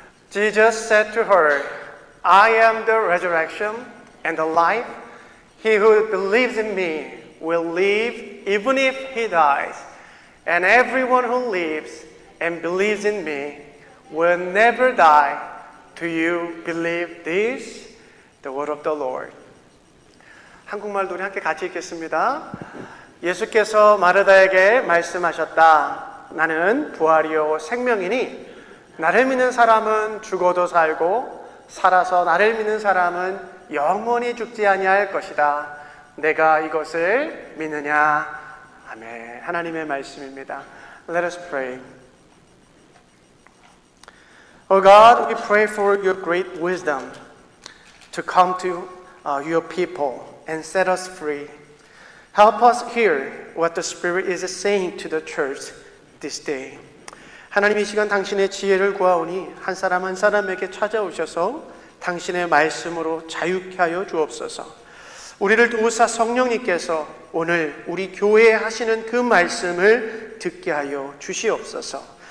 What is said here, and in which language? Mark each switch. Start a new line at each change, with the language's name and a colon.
English: Jesus said to her, I am the resurrection and the life. He who believes in me will live even if he dies. And everyone who lives and believes in me will never die. Do you believe this? The word of the Lord.
Korean: 한국말도 우리 함께 같이 읽겠습니다. 예수께서 마르다에게 말씀하셨다. 나는 부활이요 생명이니 나를 믿는 사람은 죽어도 살고 살아서 나를 믿는 사람은 영원히 죽지 아니할 것이다. 내가 이것을 믿느냐? 아멘. 하나님의 말씀입니다.
English: Let us pray. Oh God, we pray for your great wisdom to come to your people and set us free. Help us hear what the Spirit is saying to the church this day.
Korean: 하나님 이 시간 당신의 지혜를 구하오니 한 사람 한 사람에게 찾아오셔서 당신의 말씀으로 자유케 하여 주옵소서. 우리를 도우사 성령님께서 오늘 우리 교회에 하시는 그 말씀을 듣게 하여 주시옵소서.